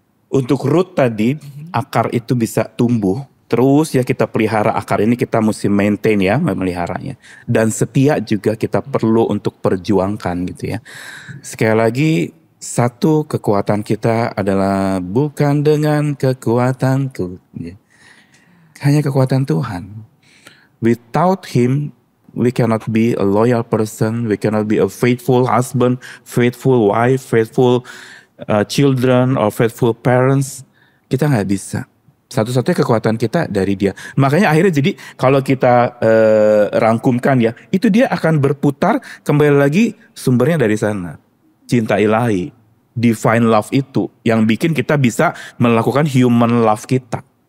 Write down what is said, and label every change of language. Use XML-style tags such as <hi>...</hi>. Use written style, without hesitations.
<id>Untuk root tadi, akar itu bisa tumbuh. Terus ya kita pelihara akar ini, kita mesti maintain ya, meliharanya. Dan setia juga kita perlu untuk perjuangkan gitu ya. Sekali lagi, satu kekuatan kita adalah bukan dengan kekuatanku, hanya kekuatan Tuhan.</id> <en>Without Him, we cannot be a loyal person, we cannot be a faithful husband, faithful wife, faithful children, or faithful parents.</en> <id>Kita nggak bisa. Satu-satunya kekuatan kita dari Dia. Makanya akhirnya jadi kalau kita rangkumkan ya, itu dia akan berputar kembali lagi sumbernya dari sana. Cinta ilahi,</id> <en>divine love</en> <id>itu yang bikin kita bisa melakukan human love kita.</id>